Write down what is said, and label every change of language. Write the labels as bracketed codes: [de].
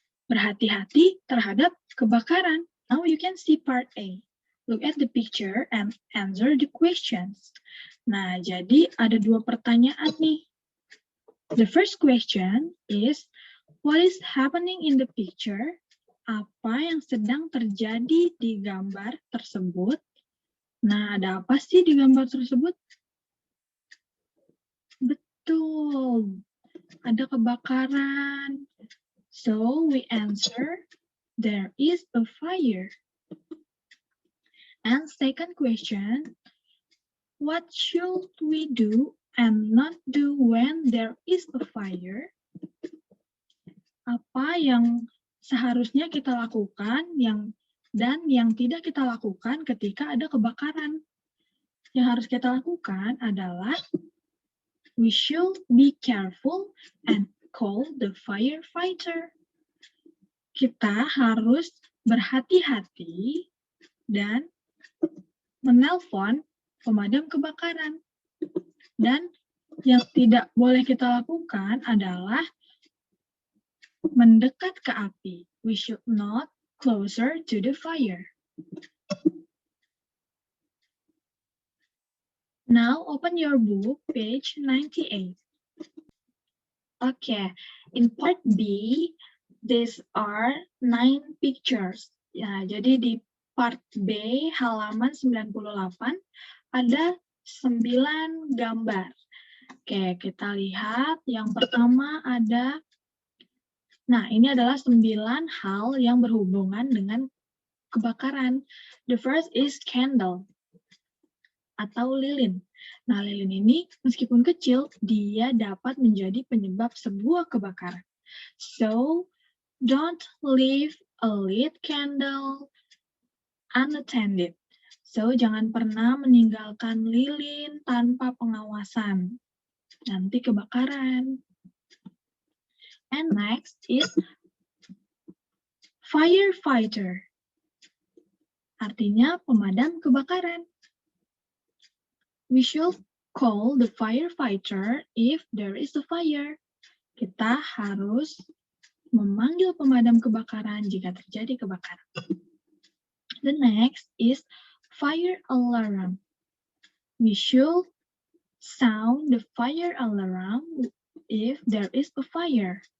[id] Berhati-hati terhadap kebakaran. [en] Now you can see part A. Look at the picture and answer the questions. [id] Nah, jadi ada dua pertanyaan nih. [en] The first question is, what is happening in the picture? [id] Apa yang sedang terjadi di gambar tersebut? Nah, ada apa sih di gambar tersebut? Betul, ada kebakaran. [en] So, we answer, there is a fire. And second question, what should we do and not do when there is a fire? [id] Apa yang seharusnya kita lakukan dan yang tidak kita lakukan ketika ada kebakaran? Yang harus kita lakukan adalah [en] we should be careful and call the firefighter. [id] Kita harus berhati-hati dan menelpon pemadam kebakaran. Dan yang tidak boleh kita lakukan adalah mendekat ke api. [en] We should not closer to the fire. Now open your book, page 98. Okay, in part B, these are 9 pictures. [id] Ya, jadi di part B halaman 98 ada 9 gambar. Oke, kita lihat yang pertama ada, nah ini adalah 9 hal yang berhubungan dengan kebakaran. [en] The first is candle [id] atau lilin. Nah, lilin ini meskipun kecil, dia dapat menjadi penyebab sebuah kebakaran. [en] So, don't leave a lit candle unattended. [id] So, jangan pernah meninggalkan lilin tanpa pengawasan. Nanti kebakaran. [en] And next is firefighter. [id] Artinya pemadam kebakaran. [en] We should call the firefighter if there is a fire. [id] Kita harus memanggil pemadam kebakaran jika terjadi kebakaran. [en] The next is fire alarm. We should sound the fire alarm if there is a fire.